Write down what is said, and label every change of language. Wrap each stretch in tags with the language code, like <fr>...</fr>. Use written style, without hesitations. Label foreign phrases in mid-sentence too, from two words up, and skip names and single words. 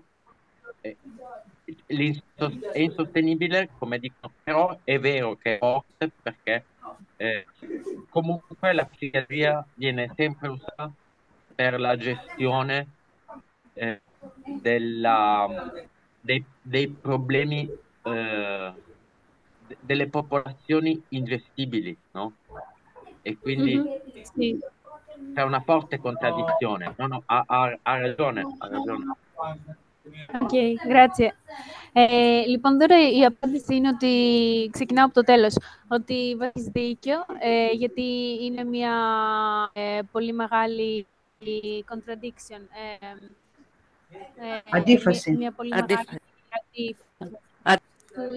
<it>È insostenibile, come dicono, però è vero che è forte, perché comunque la psichiatria viene sempre usata per la gestione dei problemi delle popolazioni ingestibili, no? E quindi c'è una forte contraddizione. No, ha ragione, ha ragione. Ok, grazie.</it> <el>Λοιπόν, τώρα η απάντηση είναι ότι ξεκινάω από το τέλος. Ότι έχεις δίκιο, γιατί είναι μια πολύ μεγάλη contradiction. Αντίφαση. Μια πολύ μεγάλη αντίφαση.</el>